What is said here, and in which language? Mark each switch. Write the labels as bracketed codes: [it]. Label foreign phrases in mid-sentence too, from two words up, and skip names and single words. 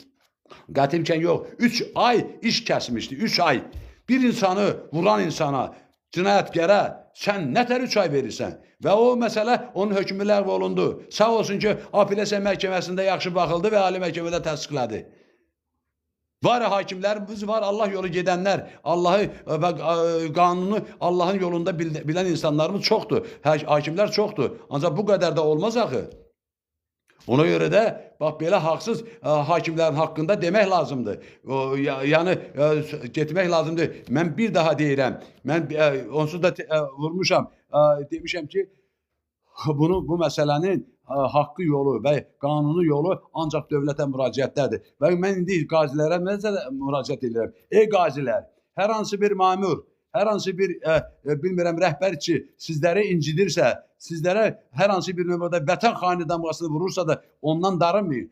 [az] Qəti imkan yox, 3 ay iş kəsmişdi, 3 ay. Bir insanı vuran insana, cinayətkara sən nətər 3 ay verirsən? Və o məsələ onun hökmü ləğv olundu. Sağ olsun ki, Apellyasiya məhkəməsində yaxşı baxıldı və Ali məhkəmədə təsdiqlədi. [tr] Var hakimlerimiz var, Allah yolu gedenler, Allah'ı ve kanunu Allah'ın yolunda bilen insanlarımız çoktu. Hakimler çoktu. Ancak bu kadar da olmaz axı. Ona göre de bak böyle haksız hakimlerin hakkında demek lazımdı. [az] Yani getmək lazımdı. Ben bir daha deyirəm. Ben onsuz da vurmuşam. Demişəm ki bu meselenin haqqı yolu və qanunu yolu ancaq dövlətə müraciətdədir. Və mən indi qazilərə müraciət edirəm. Ey qazilər, hər hansı bir mamur, hər hansı bir bilmirəm rəhbərçi sizləri incidirsə, sizlərə hər hansı bir növbədə vətən xaini damğasını vurursa da ondan darınmayın.